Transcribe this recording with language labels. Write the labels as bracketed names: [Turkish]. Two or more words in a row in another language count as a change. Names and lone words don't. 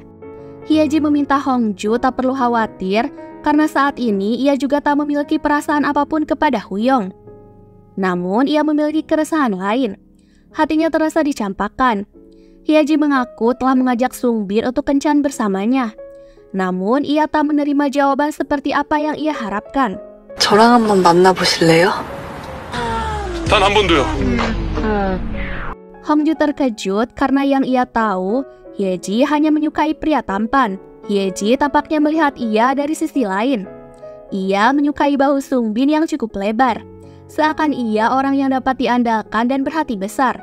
[Indonesian] Hyeji meminta Hongju tak perlu khawatir karena saat ini ia juga tak memiliki perasaan apapun kepada Huyong. Namun ia memiliki keresahan lain. Hatinya terasa dicampakkan. Hyeji mengaku telah mengajak Sungbin untuk kencan bersamanya. Namun ia tak menerima jawaban seperti apa yang ia harapkan. [Korean] 저랑 한번 만나보실래요? 단 한 번도요. [Indonesian] Hongju terkejut karena yang ia tahu, Hyeji hanya menyukai pria tampan. Hyeji tampaknya melihat ia dari sisi lain. Ia menyukai bahu Sungbin yang cukup lebar. Seakan ia orang yang dapat diandalkan dan berhati besar.